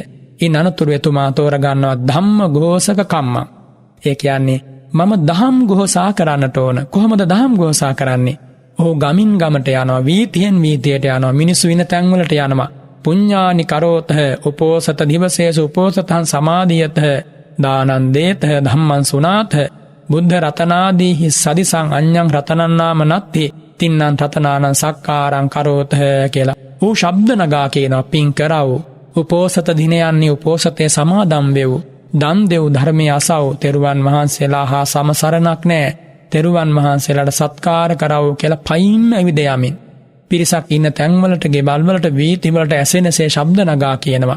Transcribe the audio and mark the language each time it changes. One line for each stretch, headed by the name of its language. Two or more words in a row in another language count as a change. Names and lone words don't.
Sinhala: ඉන් අනතුරු එතුමා තෝරගන්නවා
Pali: ධම්ම ඝෝෂක කම්මං.
Sinhala: ඒ කියන්නේ මම දහම් ඝෝෂා කරන්නට ඕන. කොහොමද දහම් ඝෝෂා කරන්නේ? ඔහු ගමින් ගමට යනවා, වීතියෙන් වීතියට යනවා, මිනිස්සු ඉන්න තැන්වලට යනවා.
Pali: පුඤ්ඤානි කරෝතහ උපෝසත දිවසේසු උපෝසතං සමාදියතහ දානං දේතහ ධම්මං සුනාතහ බුද්ධ රතනාදීහි සදිසං අඤ්ඤං රතනං නාම නත්ති තින්නං රතනානං සක්කාරං කරෝතහ කියලා.
Sinhala: ඌ ශබ්ද නගා කියනවා පින් කරව. උපෝසත දිනයන්නේ උපෝසතේ සමාදම් වෙව්. දන් දෙව් ධර්මයේ අසව්. තෙරුවන් වහන්සේලා හා සමසරණක් නැහැ. තෙරුවන් වහන්සේලාට සත්කාර කරව කියලා පයින්ම ඇවිද යමින් පිරිසක් ඉන්න තැන්වලට ගෙවල්වලට වීතිවලට ඇසෙනසේ ශබ්ද නගා කියනවා.